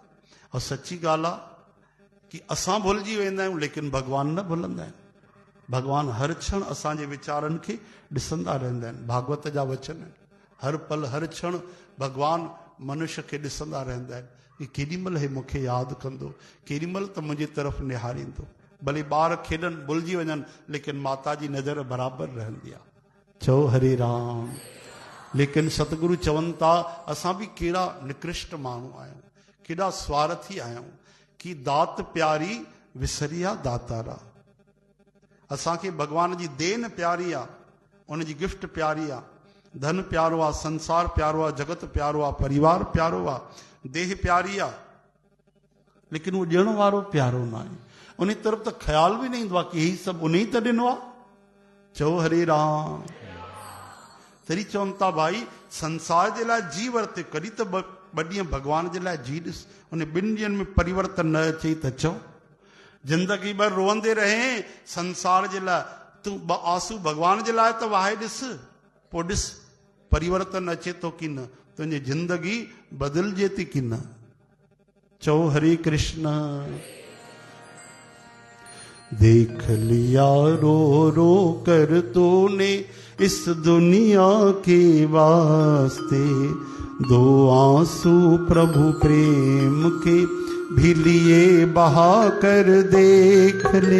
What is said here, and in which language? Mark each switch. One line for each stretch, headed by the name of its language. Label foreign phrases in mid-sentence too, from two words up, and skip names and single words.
Sindhi: और सची ॻाल्हि आहे कि असां भुलिजी वेंदा आहियूं, लेकिन भगवान न भुलंदा आहिनि। भगवान हर क्षण असांजे वीचारनि खे ॾिसंदा रहंदा आहिनि। भागवत जा वचन आहिनि। हर पल हर क्षण भगवान मनुष्य खे ॾिसंदा रहंदा आहिनि कि केॾी महिल हे मूंखे यादि कंदो, केॾी महिल त मुंहिंजे तरफ़ निहारींदो। भले ॿार खेॾनि भुलिजी वञनि, लेकिन माता जी नज़र बराबरि रहंदी आहे। चओ हरे राम। लेकिन सतगुरु चवनि था असां बि कहिड़ा निकृष्ट माण्हू आहियूं, केॾा स्वार्थी आहियूं कि
Punjabi: दात प्यारी विसरिया दातारा।
Sindhi: असांखे भगवान जी देन प्यारी आहे, उनजी गिफ्ट प्यारी आहे। धन प्यारो आहे, संसार प्यारो आहे, जगत प्यारो आहे, परिवार प्यारो आहे, देह प्यारी आहे, लेकिन उहो ॾियण वारो प्यारो न आहे।
Hindi: उन तरफ तो ख्याल भी नहीं दुआ कि यही सब उन्हीं तो
Sindhi: ॾिनो आहे। चओ हरे राम। तरी चवनि था भाई संसार जे लाइ जी वरिते कॾहिं त ॿ ॾींहं भॻवान जे लाइ जी ॾिस, उन 2 ॾींहंनि में परिवर्तन न अचे त चओ। जिंदगी भर रोअंदे रहे संसार जे लाइ, तूं 2 आंसू भॻवान जे लाइ त वहाए ॾिस, पोइ ॾिस परिवर्तन अचे थो की न, तुंहिंजी जिंदगी बदिलजे थी की न। चओ हरे कृष्ण।
Hindi: देख लिया रो रो कर तूने इस दुनिया के वास्ते, 2 आंसू प्रभु प्रेम के भी लिए बहा कर देख ले।